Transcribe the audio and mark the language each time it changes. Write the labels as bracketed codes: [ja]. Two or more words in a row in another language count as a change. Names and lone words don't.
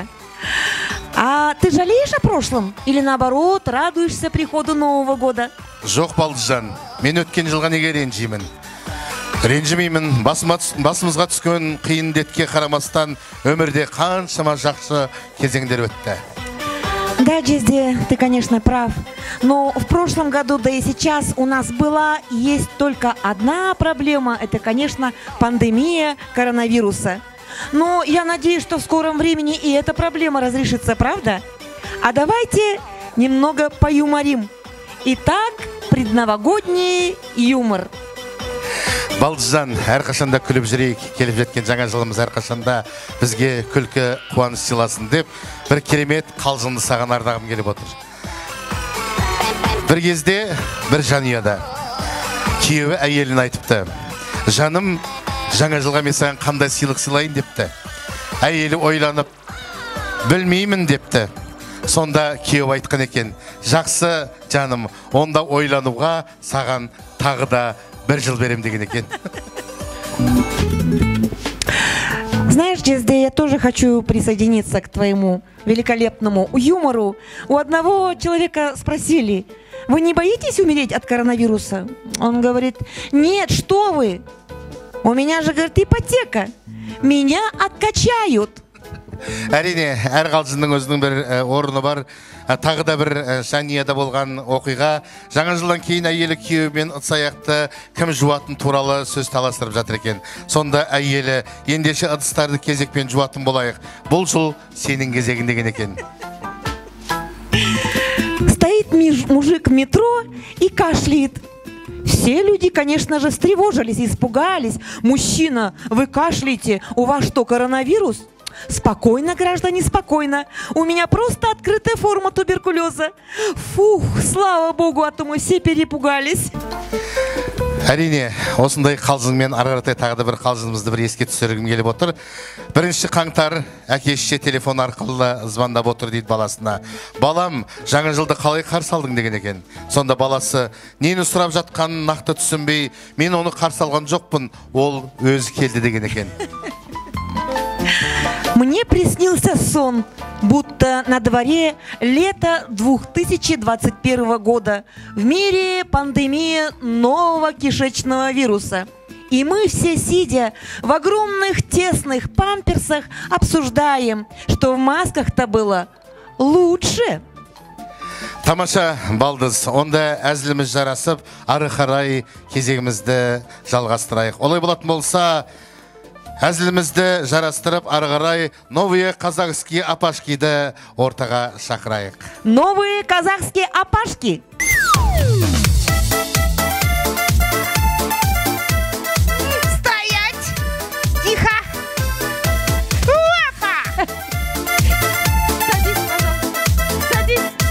[ru] А ты жалеешь о прошлом? Или наоборот, радуешься приходу Нового года? [kk] Жоқ, Балдыжан, мен өткен жылға неге ренжимін? Ренжімеймін, басымызға түскен қиын індетке қарамастан өмірде қаншама жақсы кезеңдер өтті. [ru] Да, Дезде, ты, конечно, прав. Но в прошлом году, да и сейчас у нас была и есть только одна проблема. Это, конечно, пандемия коронавируса. Но я надеюсь, что в скором времени и эта проблема разрешится, правда? А давайте немного поюморим. Итак, предновогодний юмор. [kk] Балдызжан, әрқашанда күліп жүрейік, келіп жеткен жаңа жылымыз әрқашанда бізге күлкі қуаныш сыйласын деп, бір керемет қалжыңды саған ардағым келіп отыр. Бір кезде бір жанұяда күйеуі әйелін айтыпты: жаным, жаңа жылға мен саған қандай сыйлық сыйлайын депті. Әйелі ойланып, білмеймін депті. Сонда күйеуі айтқан екен: жақсы жаным, онда ойлануға саған тағы да бір жыл берем деген екен. [ru] Знаешь, Джезде, я тоже хочу присоединиться к твоему великолепному юмору. У одного человека спросили: вы не боитесь умереть от коронавируса? Он говорит: нет, что вы? У меня же, говорит, ипотека. Меня откачают. [kk] Әрине, әр қалжыңның өзінің бір орны бар. Тағы да бір жанұяда болған оқиға. Жаңа жылдан кейін әйелі күйеуімен ыдыс-аяқты кім жуатын туралы сөз таластырып жатыр екен. Сонда әйелі: ендеше ыдыстарды кезекпен жуатын болайық. Бұл жыл сенің кезегің деген екен. [ru] Стоит мужик в метро и кашляет. Все люди, конечно же, встревожились, испугались. Мужчина, вы кашляете, у вас что, коронавирус? Спокойно, граждане, спокойно. У меня просто открытая форма туберкулеза. Фух, слава богу, а то мы все перепугались. [kk] Әрине, осындай қалжыңмен ары-қаратай тағы да бір қалжыңымызды бір еске түсіргім келіп отыр. 1 қаңтар әке-шеше телефон арқылы звондап отыр дейді баласына: балам, жаңа жылды қалай қарсы алдың деген екен. Сонда баласы нені сұрап жатқанын нақты түсінбей: мен оны қарсы алған жоқпын, ол өзі келді деген екен. [ru] Мне приснился сон, будто на дворе лето 2021 года. В мире пандемия нового кишечного вируса. И мы все, сидя в огромных тесных памперсах, обсуждаем, что в масках-то было лучше. [kk] Тамаша, Балдыз, онда әзіліміз жарасып, ары қарай кезегімізді жалғастырайық. Олай болатын болса, әзілімізді жарастырып, ары қарай [ru] новые казахские апашкиді [kk] ортаға шақырайық. [ru] Новые казахские апашки. Стоять! Тихо! Опа! Садись, пожалуйста. Садись.